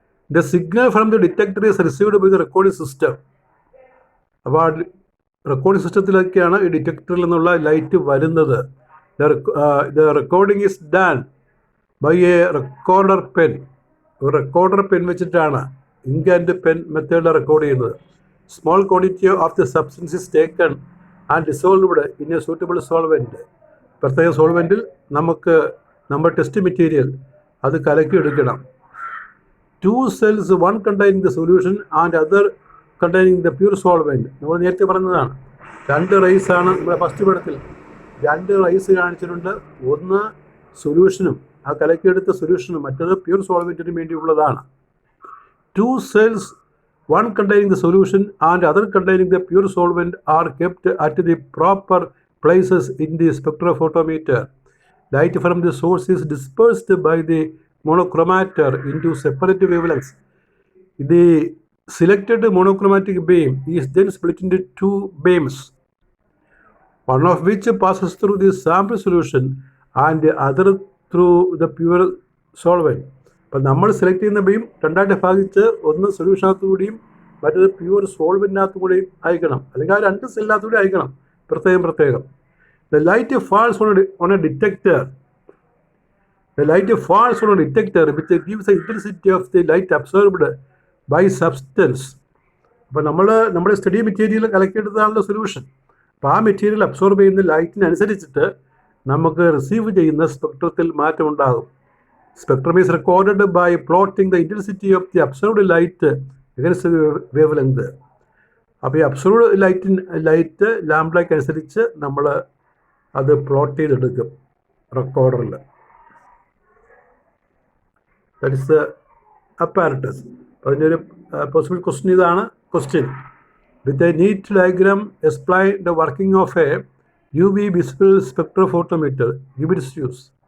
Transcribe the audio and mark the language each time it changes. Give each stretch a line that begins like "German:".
English: The signal from the detector is received by the recording system.
Malayalam: അപ്പോൾ recording സിസ്റ്റത്തിലൊക്കെയാണ് ഈ ഡിറ്റക്ടറിൽ നിന്നുള്ള light വരുന്നത്.
English: The recording is done by a recorder pen.
Malayalam: ഒരു recorder pen വെച്ചിട്ടാണ് ink and pen മെത്തേഡിൽ record ചെയ്യുന്നത്.
English: Small quantity of the substance is taken and dissolved in a suitable solvent.
Malayalam: പ്രത്യേക സോൾവെൻറ്റിൽ നമുക്ക് നമ്മുടെ ടെസ്റ്റ് മെറ്റീരിയൽ അത് കലക്കിയെടുക്കണം.
English: 2 cells, one containing the solution and other containing the pure solvent.
Malayalam: നമ്മൾ നേരത്തെ പറഞ്ഞതാണ് 2 റൈസാണ് നമ്മുടെ ഫസ്റ്റ് പടത്തിൽ 2 റൈസ് കാണിച്ചിട്ടുണ്ട്. ഒന്ന് സൊല്യൂഷനും ആ കലക്കിയെടുത്ത സൊല്യൂഷനും, മറ്റത് പ്യൂർ സോൾവെൻറ്റിന് വേണ്ടിയുള്ളതാണ്.
English: 2 cells, one containing the solution and other containing the pure solvent are kept at the proper places in the spectrophotometer. Light from the source is dispersed by the monochromator into separate wavelengths. The selected monochromatic beam is then split into 2 beams, one of which passes through the sample solution and the other through the pure solvent.
Malayalam: അപ്പോൾ നമ്മൾ select ചെയ്യുന്ന beam രണ്ടായിട്ട് ഭാഗിച്ച് ഒന്ന് സൊല്യൂഷനകത്തു കൂടിയും മറ്റൊരു pure സോൾവെൻറ്റിനകത്തു കൂടിയും അയക്കണം, അല്ലെങ്കിൽ ആ 2 സെല്ലിനകത്തു കൂടി അയക്കണം പ്രത്യേകം.
English: The light falls on a detector. The light falls on a detector which gives the intensity of the light absorbed by substance
Malayalam: അപ്പോൾ നമ്മുടെ സ്റ്റഡി മെറ്റീരിയൽ കളക്ട് ചെയ്തതാണല്ലോ സൊല്യൂഷൻ. അപ്പോൾ ആ മെറ്റീരിയൽ അബ്സോർബ് ചെയ്യുന്ന ലൈറ്റിനനുസരിച്ചിട്ട് നമുക്ക് റിസീവ് ചെയ്യുന്ന സ്പെക്ട്രത്തിൽ മാറ്റമുണ്ടാകും.
English: Spectrum is recorded by plotting the intensity of the observed light against the wavelength.
Malayalam: അപ്പോൾ ഈ അബ്സർവ്ഡ് light ലാംബ്ഡയ്ക്ക് അനുസരിച്ച് നമ്മൾ അത് പ്ലോട്ട് ചെയ്തെടുക്കും റെക്കോർഡറിൽ.
English: That is the apparatus.
Malayalam: അതിൻ്റെ ഒരു പോസിബിൾ ക്വസ്റ്റ്യൻ ഇതാണ്.
English: Question with a neat diagram explain the working of a UV visible spectrophotometer give its use.